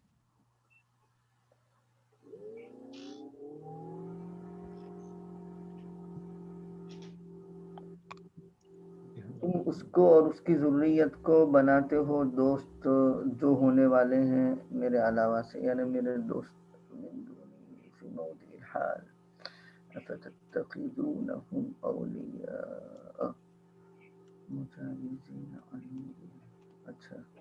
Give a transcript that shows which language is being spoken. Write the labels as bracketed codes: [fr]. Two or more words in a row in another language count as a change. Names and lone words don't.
[ur] تم اس کو اور اس کی ذریت کو بناتے ہو دوست جو ہونے والے ہیں میرے علاوہ سے، یعنی میرے دوست. [ar] من دونی فی موضع الحال افتتخذونہم اولیاء مجاوزین عنی. [ur] اچھا